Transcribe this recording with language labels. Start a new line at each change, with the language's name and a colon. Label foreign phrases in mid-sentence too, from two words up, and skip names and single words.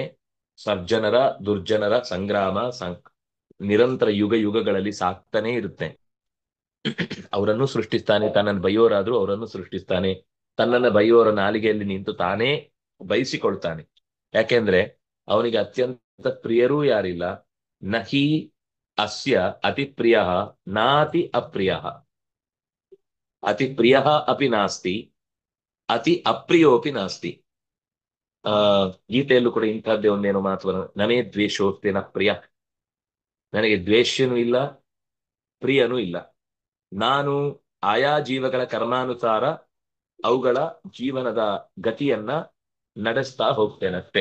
Kannada: ಸರ್ಜನರ ದುರ್ಜನರ ಸಂಗ್ರಾಮ ನಿರಂತರ ಯುಗ ಯುಗಗಳಲ್ಲಿ ಸಾಕ್ತಾನೆ ಇರುತ್ತೆ. ಅವರನ್ನು ಸೃಷ್ಟಿಸ್ತಾನೆ. ತನ್ನನ್ನು ಬೈಯೋರಾದ್ರೂ ಅವರನ್ನು ಸೃಷ್ಟಿಸ್ತಾನೆ. ತನ್ನನ್ನ ಬೈಯೋರ ನಾಲಿಗೆಯಲ್ಲಿ ನಿಂತು ತಾನೇ ಬಯಸಿಕೊಳ್ತಾನೆ. ಯಾಕೆಂದ್ರೆ ಅವನಿಗೆ ಅತ್ಯಂತ ಪ್ರಿಯರೂ ಯಾರಿಲ್ಲ.
Sanskrit: ನಹಿ ಅಸ್ಯ ಅತಿ ಪ್ರಿಯ ನಾತಿ ಅಪ್ರಿಯ, ಅತಿ ಪ್ರಿಯ ಅಪಿ ನಾಸ್ತಿ, ಅತಿ ಅಪ್ರಿಯೋಪಿ ನಾಸ್ತಿ.
Kannada: ಆ ಗೀತೆಯಲ್ಲೂ ಕೂಡ ಇಂಥದ್ದೇ ಒಂದೇನೋ ಮಾತು,
Sanskrit: ನಮೇ ದ್ವೇಷೋಸ್ತಿ ನ ಪ್ರಿಯ,
Kannada: ನನಗೆ ದ್ವೇಷ್ಯನೂ ಇಲ್ಲ, ಪ್ರಿಯನೂ ಇಲ್ಲ. ನಾನು ಆಯಾ ಜೀವಗಳ ಕರ್ಮಾನುಸಾರ ಅವುಗಳ ಜೀವನದ ಗತಿಯನ್ನ ನಡೆಸ್ತಾ ಹೋಗ್ತೇನಷ್ಟೆ.